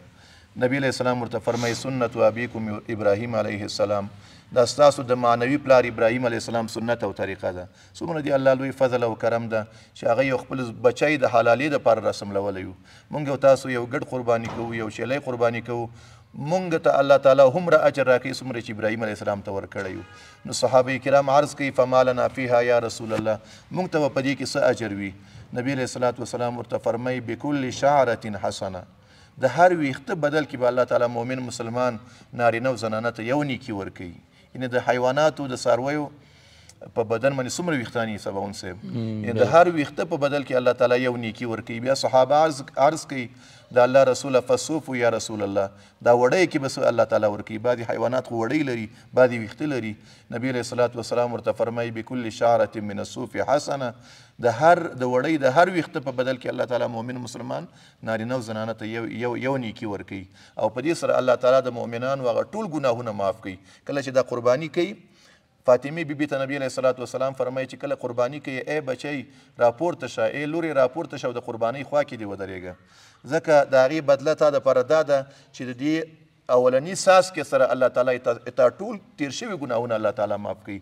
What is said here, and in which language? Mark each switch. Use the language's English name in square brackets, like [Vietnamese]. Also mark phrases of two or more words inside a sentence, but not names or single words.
[Pashto] نبی علیه السلام ورته فرمایي [Arabic] سنت ابیکم ابراهیم علیه السلام، [Pashto] دا ستاسو د معنوي پلار ابراهیم [Arabic] علیه السلام [Pashto] سنت او طریقه ده. څومره دی الله لوی فضل او کرم ده چې هغه یو خپل بچی د حلالۍ دپاره رسملولی یو. مونږ او تاسو یو ګډ قرباني کوو، یو شیلی قرباني کوو، مونږ ته الله تعالی هومره اجر راکوي څومره چې ابراهیم [Arabic] علیه السلام [Pashto] ته ورکړی یو. نو صحابه کرام عرض کوي [Arabic] فما لنا فیها یا رسول الله، [Pashto] مونږ ته به په دې کې څه اجر وي؟ نبی [Arabic] علیه الصلاة والسلام [Pashto] ورته فرمایي [Arabic] بکل شعرة حسنه، [Pashto] د هر ویښته بدل کې به الله تعالی مؤمن مسلمان نارینه او زنانه ته یو نیکي ورکوي. یعنې د حیواناتو د څارویو په بدن باندې څومره ویښتان یې سباون صاحب، یعنې د هر ویښته په بدل کې الله تعالی یو نیکي ورکوي. بیا صحابه عرض کوي د الله رسوله [Arabic] فصوفو یا رسول الله، [Pashto] دا وړی کې به څه الله تعالی ورکوي؟ بعضې حیوانات خو وړی لري، بعضې ویښته لري. نبی [Arabic] علیه الصلاة والسلام [Pashto] ورته فرمایي [Arabic] بکل شعرة من الصوف حسنه، [Pashto] د وړی د هر ویښته په بدل کې الله تعالی مؤمن مسلمان نارینه او زنانه ته یو نیکي ورکوي. او په دې سره الله تعالی د مؤمنانو هغه ټول ګناهونه معاف کوي. کله چې دا قرباني کوي، فاطمې بیبي ته نبی [Arabic] علیه الصلاة والسلام [Pashto] فرمایي چې کله قرباني کوي ای بچی راپورته شه، ای لورې راپورته شه او د قربانۍ خوا کې دې ودرېږه، ځکه د هغې بدله تا دپاره دا ده چې د دې اولني څاڅکې سره الله تعالی تا ټول تیر شوي ګناهونه الله تعالی معاف کوي.